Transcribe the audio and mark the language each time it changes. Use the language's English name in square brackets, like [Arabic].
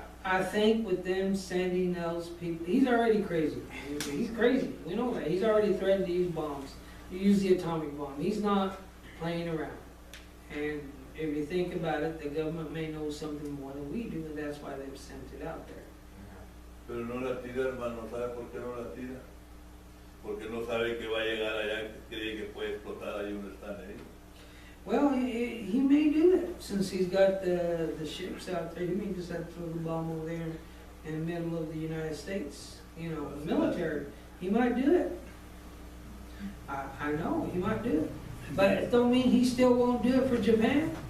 [English] I think with them sending those people, he's already crazy. He's crazy. We know that. He's already threatened to use bombs, to use the atomic bomb. He's not playing around. And if you think about it, the government may know something more than we do, and that's why they've sent it out there. [Spanish] Pero no la tira, hermano, ¿sabe por qué no la tira? Porque no sabe que va a llegar allá, que cree que puede explotar ahí donde están ahí. [English] Well, he may do that, since he's got the ships out there. He may just have to throw the bomb over there in the middle of the United States, military. He might do it. I know, he might do it. But it don't mean he still won't do it for Japan